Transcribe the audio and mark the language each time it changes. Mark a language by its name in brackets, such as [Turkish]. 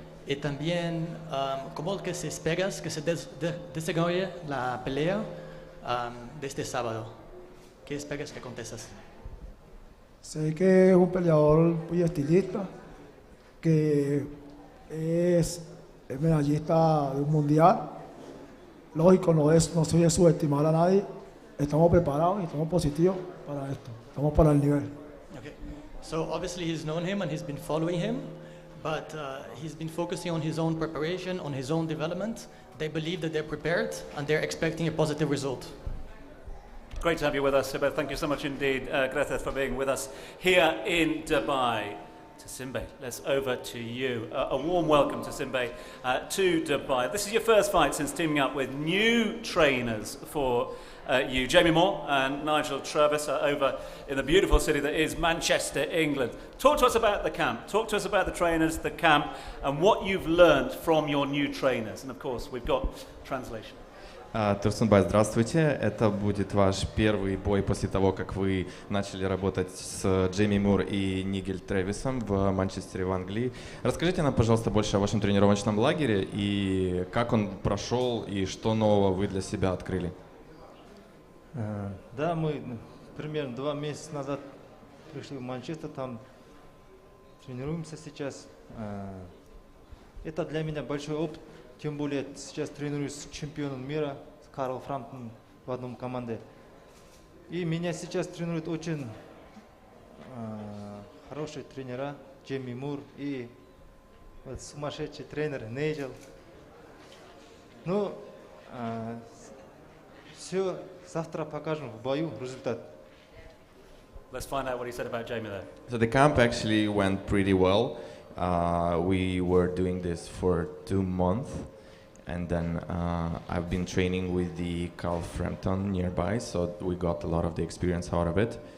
[Spanish] Y también, ¿cómo que se esperas que se desarrolle la pelea de este sábado? ¿Qué esperas que aconteça? Sé que es un peleador muy estilista, que es medallista de un mundial. Lógico, no soy de subestimar a nadie. Estamos preparados y estamos positivos para esto. Estamos para el nivel. Okay. [English] So obviously he's known him and he's been following him, but he's been focusing on his own preparation, on his own development. They believe that they're prepared and they're expecting a positive result. Great to have you with us, Hiba. Thank you so much indeed, Greta, for being with us here in Dubai. Tosinbay, let's over to you. A warm welcome, Tosinbay, to Dubai. This is your first fight since teaming up with new trainers for you. Jamie Moore and Nigel Travis are over in the beautiful city that is Manchester, England. Talk to us about the camp. Talk to us about the trainers, the camp, and what you've learned from your new trainers. And of course, we've got translation. [Russian] Tosinbay, здравствуйте. Это будет ваш первый бой после того, как вы начали работать с Джейми Мур и Нигель Трэвисом в Манчестере, в Англии. Расскажите нам, пожалуйста, больше о вашем тренировочном лагере и как он прошел, и что нового вы для себя открыли. Да, мы примерно 2 месяца назад пришли в Манчестер, там тренируемся сейчас. Это для меня большой опыт. Тем более сейчас тренируюсь с чемпионом мира, с Карлом Фрамптоном в одном команде. И меня сейчас тренируют очень хорошие тренера, Джейми Мур и вот сумасшедший тренер Нейджел. Ну, все завтра покажем в бою результат. [English] Let's find out what he said about Jamie there. So the camp actually went pretty well. We were doing this for 2 months, and then I've been training with the Carl Frampton nearby, so we got a lot of the experience out of it.